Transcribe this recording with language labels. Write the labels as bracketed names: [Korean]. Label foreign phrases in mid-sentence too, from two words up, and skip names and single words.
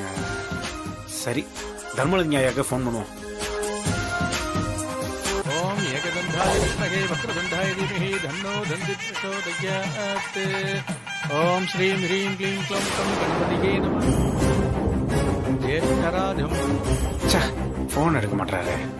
[Tamil] சரி, தர்மலிங்க ஐயாக்கு போன் பண்ணுவோம். [Sanskrit] ॐ एकदन्ताय विद्महे विद्महे वक्रतुण्डाय धीमहि तन्नो दन्ति प्रचोदयात् ओम श्रीं ह्रीं क्लीं क्लौं तं गणपतिये नमः ज्येष्ठराजं [Tamil] போன் எடுக்க மாட்டாரு.